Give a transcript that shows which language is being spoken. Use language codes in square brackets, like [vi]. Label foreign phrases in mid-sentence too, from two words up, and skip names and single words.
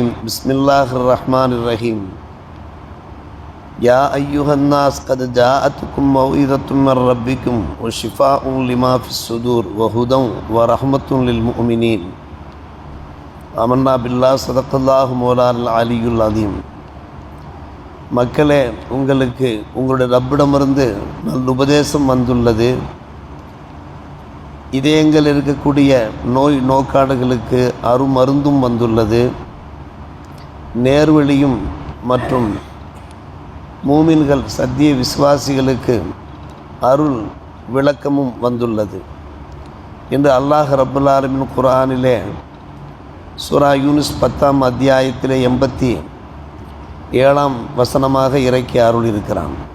[ar] بسم الله الرحمن الرحيم. يا أيها الناس قد جاءتكم موعظة من ربكم وشفاء لما في الصدور وهدى ورحمة للمؤمنين. آمنا بالله صدق الله مولانا العلي العظيم. [ta] மக்களே, உங்களுக்கு உங்களுடைய ரப்பிடமிருந்து நல்ல உபதேசம் வந்துள்ளது. இதயங்கள் இருக்கக்கூடிய நோய் நோக்காடுகளுக்கு அருமருந்தும் வந்துள்ளது. நேர்வழியும் மற்றும் மூமின்கள் சத்திய விசுவாசிகளுக்கு அருள் விளக்கமும் வந்துள்ளது என்று [ar] الله رب العالمين [ta] குர்ஆனிலே சூரா யூனுஸ் 10ஆம் அத்தியாயத்திலே 87ஆம் வசனமாக இறக்கி அருள் இருக்கிறான்.